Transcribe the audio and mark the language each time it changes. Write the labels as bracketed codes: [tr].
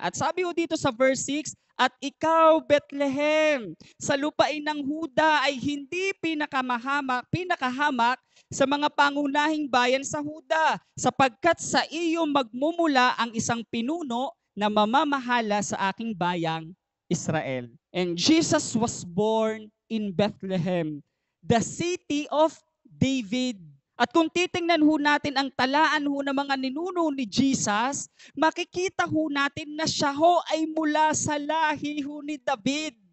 [tl] At sabi ho dito sa verse 6, at ikaw Bethlehem, sa lupain ng Huda ay hindi pinakahamak sa mga pangunahing bayan sa Huda, sapagkat sa iyo magmumula ang isang pinuno na mamamahala sa aking bayang Israel. [en] And Jesus was born in Bethlehem, the city of David. [tl] At kung titingnan ho natin ang talaan ho ng mga ninuno ni Jesus, makikita ho natin na siya ho ay mula sa lahi ho ni David.